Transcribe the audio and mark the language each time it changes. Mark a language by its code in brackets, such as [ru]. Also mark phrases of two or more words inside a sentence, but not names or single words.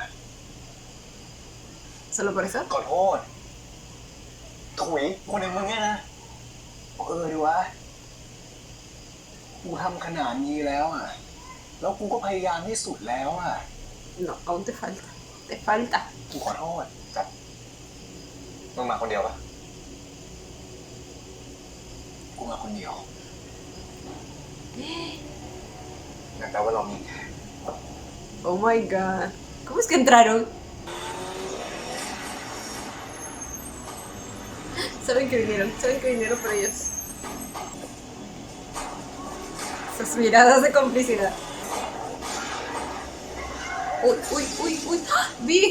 [es] ¿Solo por eso? [th] ขอโทษ ถุยคนอย่างมึงเนี่ยนะดีวะ กูทำขนาดนี้แล้วอ่ะ แล้วกูก็พยายามที่สุดแล้วอ่ะ [es] No, aún te falta. Te falta. [th] กูขอโทษจัดมึงมาคนเดียวปะกูมาคนเดียวงั้นแปลว่าเรามี [en] Oh my god. [es] ¿Cómo es que entraron? Saben que vinieron por ellos. Sus miradas de complicidad. Uy. ¡Ah! ¡Big!